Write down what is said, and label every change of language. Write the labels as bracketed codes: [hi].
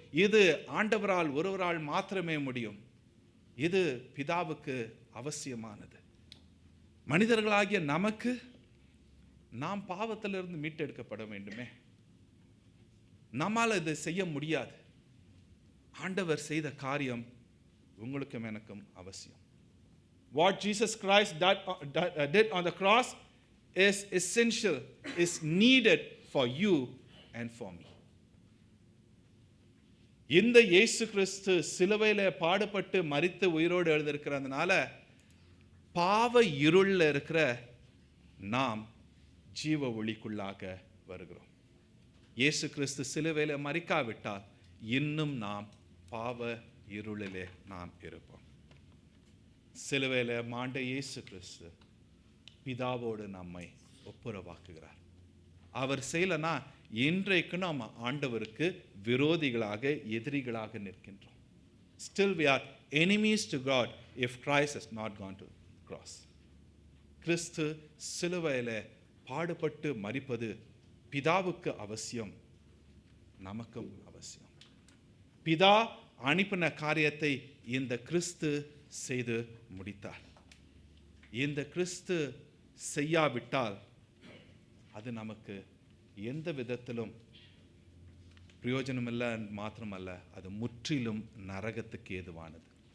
[ta] இது ஆண்டவரால் ஒருவரால் மாத்திரமே முடியும். இது பிதாவுக்கு அவசியமானது. மனிதர்களாகிய நமக்கு, நாம் பாவத்திலிருந்து மீட்டெடுக்கப்பட வேண்டுமே. நம்மால் இதை செய்ய முடியாது. ஆண்டவர் செய்த காரியம் உங்களுக்கும் எனக்கும் அவசியம். [en] What Jesus Christ did on the cross is essential, is needed for you and for me. [ta] இந்த இயேசு கிறிஸ்து சிலுவையில பாடுபட்டு மரித்து உயிரோடு எழுந்திருக்கிறதுனால பாவ இருள்ல இருக்கிற நாம் ஜீவ ஒளிக்குள்ளாக வருகிறோம். இயேசு கிறிஸ்து சிலுவையில மரிக்காவிட்டால் இன்னும் நாம் பாவ இருளிலே நாம் இருப்போம். சிலுவையில மாண்ட இயேசு கிறிஸ்து பிதாவோடு நம்மை ஒப்புரவாக்குகிறார். அவர் செய்யலனா இன்றைக்கு நாம் ஆண்டவருக்கு விரோதிகளாக, எதிரிகளாக நிற்கின்றோம். [en] Still we are enemies to God if Christ has not gone to the cross. [ta] கிறிஸ்து சிலுவையில பாடுபட்டு மரிப்பது பிதாவுக்கு அவசியம், நமக்கும் அவசியம். பிதா அனுப்பின காரியத்தை இந்த கிறிஸ்து செய்து முடித்தார். இந்த கிறிஸ்து செய்யாவிட்டால் அது நமக்கு எந்த விதத்திலும் பிரயோஜனமில்லை மாத்திரமல்ல, அது முற்றிலும் நரகத்துக்கு ஏதுவானது.